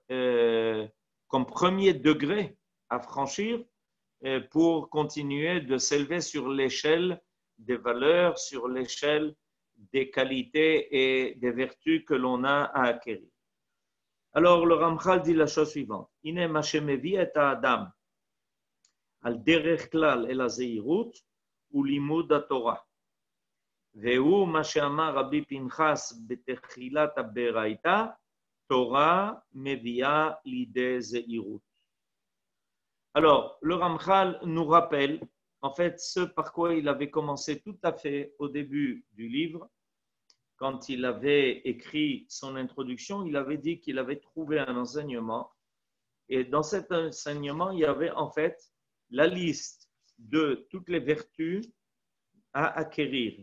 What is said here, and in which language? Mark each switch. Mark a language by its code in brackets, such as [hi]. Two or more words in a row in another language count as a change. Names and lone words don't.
[fr] degré à franchir pour continuer de s'élever sur l'échelle des valeurs, sur l'échelle des qualités et des vertus que l'on a à acquérir. Alors, le Ramchal dit la chose suivante. [he] הנה מה שמביא את האדם על דרך כלל אל הזהירות הוא לימוד התורה. והוא מה שאמר רבי פנחס בתחילת הברייתא תורה מביאה לידי זהירות. [fr] Alors, le Ramchal nous rappelle, en fait, ce par quoi il avait commencé tout à fait au début du livre. Quand il avait écrit son introduction, il avait dit qu'il avait trouvé un enseignement. Et dans cet enseignement, il y avait en fait la liste de toutes les vertus à acquérir.